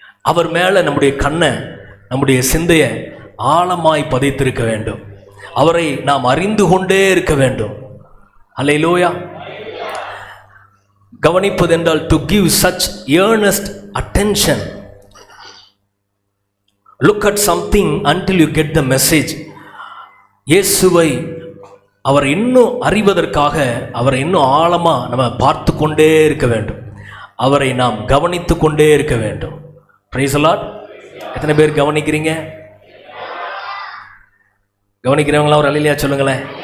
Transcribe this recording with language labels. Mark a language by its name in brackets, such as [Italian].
[Tamil] அவர் மேலே நம்முடைய கண்ணை, நம்முடைய சிந்தையை ஆழமாய் பதித்திருக்க வேண்டும். அவரை நாம் அறிந்து கொண்டே இருக்க வேண்டும். அல்லேலூயா. கவனிப்பது என்றால் [English] To give such earnest attention. Look at something until you get the message. [Tamil] இயேசுவை அவர் இன்னும் அறிவதற்காக அவரை இன்னும் ஆழமாக நம்ம பார்த்து கொண்டே இருக்க வேண்டும். அவரை நாம் கவனித்து கொண்டே இருக்க வேண்டும். [English] Praise the Lord. [Tamil] எத்தனை பேர் கவனிக்கிறீங்க? கவனிக்கிறவங்களாம் ஒரு அல்லேலூயா சொல்லுங்களேன்.